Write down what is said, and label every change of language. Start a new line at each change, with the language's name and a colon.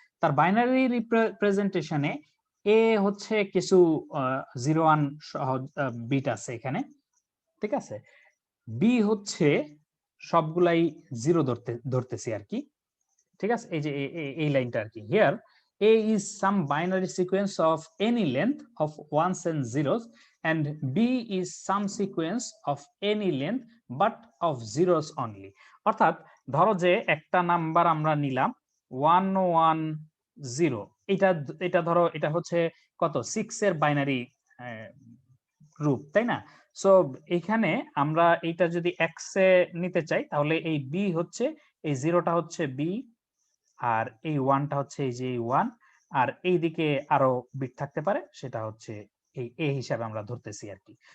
Bangla: তার binary রিপ্রেজেন্টেশনে a হচ্ছে কিছু 0 1 বিট আছে এখানে, ঠিক আছে? b হচ্ছে সবগুলাই 0 ধরতেছি আর কি, ঠিক আছে? এই যে এই লাইনটা আর কি,
English: Here a is some binary sequence of any length of ones and zeros and b is some sequence of any length but of zeros only।
Bangla: অর্থাৎ ধরো যে একটা নাম্বার আমরা নিলাম 110, এটা ধরো এটা হচ্ছে কত 6 এর বাইনারি রূপ, তাই না? সো এখানে আমরা এটা যদি x এ নিতে চাই, তাহলে এই b হচ্ছে, এই 0টা হচ্ছে b, আর এই 1টা হচ্ছে এই যে 1, আর এইদিকে আরো বিট থাকতে পারে, সেটা হচ্ছে এই a হিসাবে আমরা ধরতেছি আর কি।